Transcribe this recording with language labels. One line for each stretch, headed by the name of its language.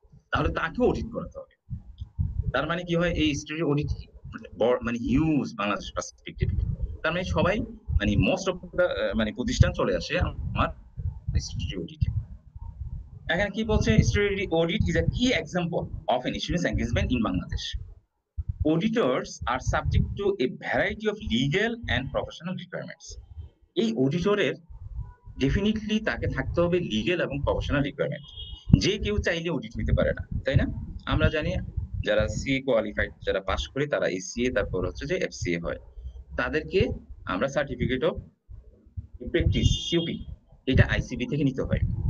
Bangla: তাহলে তাকেও অডিট করাতে হবে। তার মানে কি হয়? এই স্ট্যাটুটরি অডিট মানে হিউজ বাংলাদেশ পার্সপেক্টিভ। তার মানে সবাই মানে মোস্ট অফ দ্য মানে প্রতিষ্ঠান চলে আসে আমার স্ট্যাটুটরি অডিটে। এখানে কি বলছে?
English: Statutory audit is a key example of an insurance engagement in Bangladesh. Auditors are subject to a variety of legal and professional requirements.
Bangla: এই অডিটরের ডেফিনিটলি তাকে থাকতে হবে লিগ্যাল এবং প্রফেশনাল রিকোয়ারমেন্ট। যে কেউ চাইলে অডিট নিতে পারে না, তাই না? আমরা জানি যারা সিএ কোয়ালিফাইড যারা পাস করে তারা এসিএ তারপর হচ্ছে যে এফসিএ হয়। তাদেরকে আমরা সার্টিফিকেট অফ প্র্যাকটিস সিওপি এটা আইসিবি থেকে নিতে হয়।